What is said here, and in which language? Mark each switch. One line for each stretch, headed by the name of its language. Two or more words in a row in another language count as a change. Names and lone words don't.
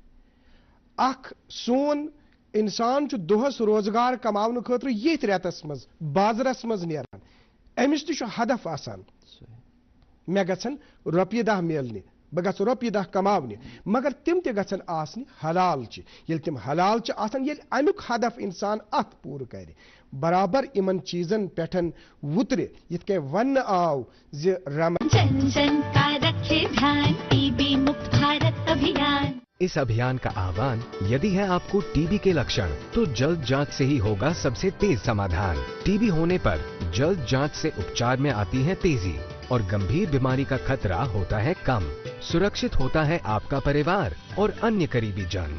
Kashmiri: اکھ سون انسان چھُ دۄہس روزگار کماونہٕ خٲطرٕ ییٚتھۍ رٮ۪تس منٛز بازرس منٛز نیران، أمِس تہِ چھُ ہدف آسان مےٚ گژھن رۄپیہِ دہ میلنہِ، بہٕ گژھٕ رۄپیہِ دہ کماونہِ، مگر تِم تہِ گژھن آسنہِ حلال چہِ. ییٚلہِ تِم حلال چھِ آسان، ییٚلہِ امیُک ہدف انسان اتھ پوٗرٕ کرِ، برابر یِمن چیٖزن پٮ۪ٹھ وُترِ، یِتھ کٔنۍ وننہٕ آو زِ
Hindi: जन जन का रखे ध्यान टी बी मुक्त भारत अभियान. इस अभियान का आह्वान यदि है आप को टी बी के लक्षण तो जल्द जाँच से ही होगा सब से तेज़ समाधान. टी बी होने पर जल्द जाँच से उपचार में आती है तेज़ी और गंभीर बीमारी का ख़तरा होता है कम. सुरक्षित होता है आप का परिवार और अन्य क़रीबी जन.